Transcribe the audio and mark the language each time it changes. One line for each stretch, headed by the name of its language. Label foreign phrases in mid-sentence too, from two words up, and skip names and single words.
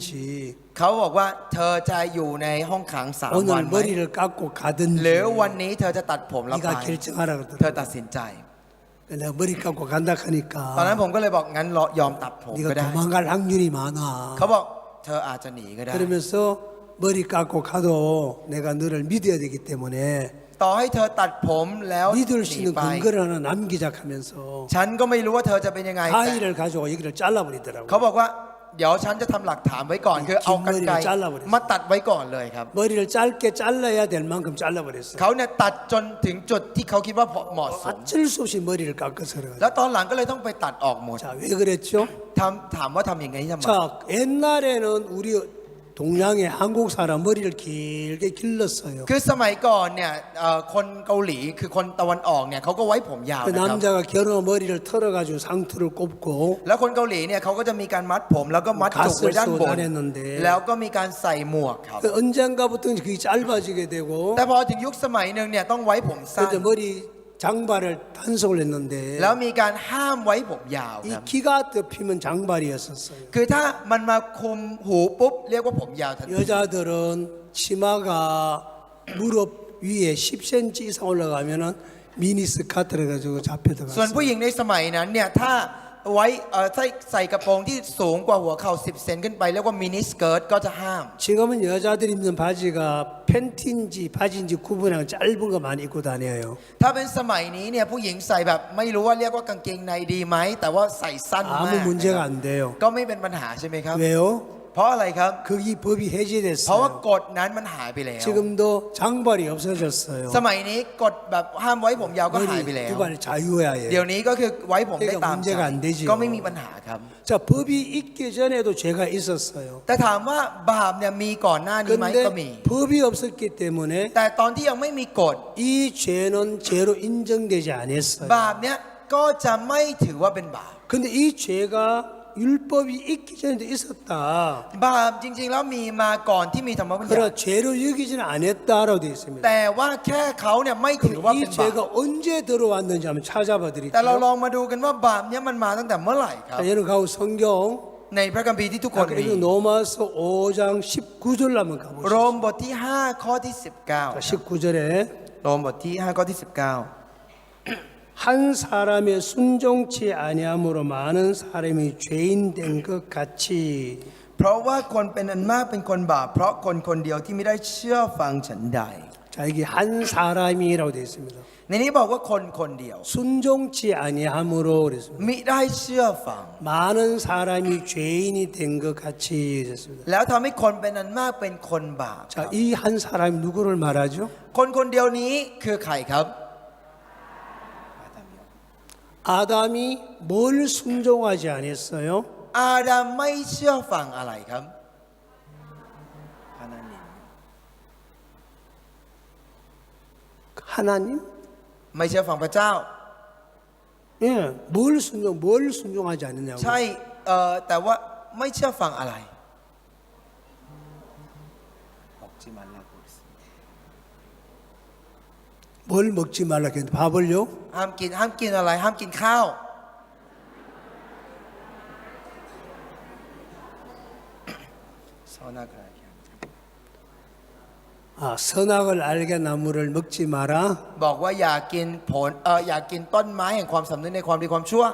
Thai: เขาบอกว่าเธอจะอยู่ในห้องขัง3 วัน
Korean: 오늘
Thai: ไหม
Korean: 머리를 깎고
Thai: ห
Korean: 가든지
Thai: รือวันนี้เธอจะตัดผมแล้วไป
Korean: 네가 결정하라
Thai: เธอ
Korean: 그러더라고요.
Thai: ตัดสินใจ
Korean: 내가 머리 깎고 간다
Thai: ตอนนั้น
Korean: 하니까
Thai: ผมก็เลยบอกงั้นยอมตัดผมก็
Korean: 네가
Thai: ได้
Korean: 도망갈 확률이 많아.
Thai: เขาบอกเธออาจจะหนีก็ได้
Korean: 그러면서 머리 깎고 가도 내가 너를 믿어야 되기 때문에
Thai: ต่อให้เธอตัดผมแล้วห
Korean: 믿을
Thai: นี
Korean: 수 있는
Thai: ไป
Korean: 근거를 하나 남기자 하면서
Thai: ฉันก็ไม่รู้ว่าเธอจะเป็นยังไงแต่
Korean: 파일을 가지고 여기를 잘라버리더라고요.
Thai: เขาบอกว่าเดี๋ยวฉันจะทำหลักฐานไว้ก่อน คือเอากรรไกร
Korean: 잘라버렸어요.
Thai: มาตัดไว้ก่อนเลยครับ
Korean: 머리를 짧게 잘라야 될 만큼 잘라버렸어요.
Thai: เขาเนี่ยตัดจนถึงจุดที่เขาคิดว่าเหมาะสม
Korean: 어쩔 수 없이 머리를 깎아서 그래가지고.
Thai: แล้วตอนหลังก็เลยต้องไปตัดออกหมด
Korean: 자, 왜 그랬죠?
Thai: ถามว่าทำอย่างไงทำไม
Korean: 자, 옛날에는 우리 동양의 한국 사람 머리를 길게 길렀어요.
Thai: คือสมัยก่อนเนี่ยคนเกาหลีคือคนตะวันออกเนี่ยเขาก็ไว้ผมยาว
Korean: 그
Thai: นะครับ
Korean: 남자가 겨누어 머리를 털어가지고 상투를 꼽고
Thai: แล้วคนเกาหลีเนี่ยเขาก็จะมีการมัดผมแล้วก็มัดจุกไว้ด้านบน
Korean: 가스를
Thai: แล้วก็มีการใส่หมวกครับ
Korean: 그 언젠가부터 그게 짧아지게 되고
Thai: แต่พอถึงยุคสมัยหนึ่งเนี่ยต้องไว้ผมสั้น
Korean: 그래서 머리 장발을 단속을 했는데
Thai: แล้วมีการห้ามไว้ผมยาวค
Korean: 이
Thai: รับ
Korean: 키가 덮이면 장발이었었어요.
Thai: คือถ้ามันมาคุมหูปุ๊บเรียกว่าผมยาวทันที
Korean: 여자들은 치마가 무릎 위에 10cm 이상 올라가면은 미니스커트를 가지고 잡혀
Thai: ส่วนผู้ห
Korean: 들어갔어요.
Thai: ญิงในสมัยนั้นเนี่ยถ้าไว้ใส่กระโปรงที่สูงกว่าหัวเข่า10 เซนขึ้นไปเรียกว่ามินิสเกิร์ตก็จะห้าม
Korean: 지금은 여자들이 입는 바지가 팬티인지 바지인지 구분하고 짧은 거 많이 입고 다녀요.
Thai: ถ้าเป็นสมัยนี้เนี่ยผู้หญิงใส่แบบไม่รู้ว่าเรียกว่ากางเกงในดีไหมแต่ว่าใส่สั้นมาก
Korean: 아무 문제가 안 돼요.
Thai: ก็ไม่เป็นปัญหาใช่ไหมครับ
Korean: 왜요?
Thai: เพราะอะไรครับ
Korean: 거기 법이
Thai: เพราะว่า
Korean: 해제됐어요.
Thai: กฎนั้นมันหายไปแล้ว
Korean: 지금도 장발이 없어졌어요.
Thai: สมัยนี้กฎแบบห้ามไว้ผมยาวก็หายไปแล้ว
Korean: 두발 자유화예요.
Thai: เดี๋ยวนี้ก็คือไว้ผมได้ตามใจ
Korean: 문제가 안 되지요.
Thai: ก็ไม่มีปัญหาครับ
Korean: 자, 법이 있기 전에도 죄가 있었어요.
Thai: แต่ถามว่าบาปเนี่ยมีก่อนหน้านี้ไหมก็มี
Korean: 근데 법이 없었기 때문에
Thai: แต่ตอนที่ยังไม่มีกฎ
Korean: 이 죄는 죄로 인정되지 않았어요.
Thai: บาปเนี่ยก็จะไม่ถือว่าเป็นบาป
Korean: 근데 이 죄가 율법이 있기 전에도 있었다.
Thai: บาปจริงๆแล้วมีมาก่อนที่มีธรรมบัญญัติ
Korean: 그러나 죄로 여기지는 않았다라고 되어 있습니다.
Thai: แต่ว่าแค่เขาเนี่ยไม่ถือว่า
Korean: 이
Thai: เป็นบาป
Korean: 죄가 언제 들어왔는지 한번 찾아봐
Thai: แต่เรา
Korean: 드릴게요.
Thai: ลองมาดูกันว่าบาปเนี่ยมันมาตั้งแต่เมื่อไหร่ครับ
Korean: 자, 여러분 가고 성경
Thai: ในพระคัมภีร์ที่ทุกคน
Korean: 자,
Thai: มี
Korean: 그리고 로마서 5장 19절 한번
Thai: โร
Korean: 가보시죠.
Thai: มบทที่ 5 ข้อที่ 19
Korean: 자, 19절에
Thai: โรมบทที่ 5 ข้อที่
Korean: 한 사람의 순종치 아니함으로 많은 사람이 죄인 된 것 같이
Thai: 19 เพราะว่าคนเป็นอันมากเป็นคนบาปเพราะคนคนเดียวที่ไม่ได้เชื่อฟังฉันใด
Korean: 자, 이게 한 사람이라고 되어 있습니다.
Thai: ในนี้บอกว่าคนคนเดียว
Korean: 순종치 아니함으로 그랬습니다.
Thai: มิได้เชื่อฟัง
Korean: 많은 사람이 죄인이 된 것 같이 그랬습니다.
Thai: แล้วทำให้คนเป็นอันมากเป็นคนบาป
Korean: 자, 이 한 사람이 누구를 말하죠?
Thai: คนคนเดียวนี้คือใครครับ
Korean: 아담이 뭘 순종하지 않았어요?
Thai: อาดัมไม่เชื่อฟังอะไรครับ
Korean: 하나님 하나님?
Thai: ไม่เชื่อฟังพระเจ้า
Korean: 예, 뭘 순종하지 않느냐고.
Thai: ใช่แต่ว่าไม่เชื่อฟังอะไร
Korean: 먹지 말라고 그랬습니다. 뭘 먹지 말라 했는데 밥을요?
Thai: ห้ามกินอะไร ห้ามกินข้าว
Korean: 선악을 알게 합니다. 아, 선악을 알게 나무를 먹지 마라.
Thai: บอกว่าอย่ากินผลอย่ากินต้นไม้แห่งความสำนึกในความดีความชั่ว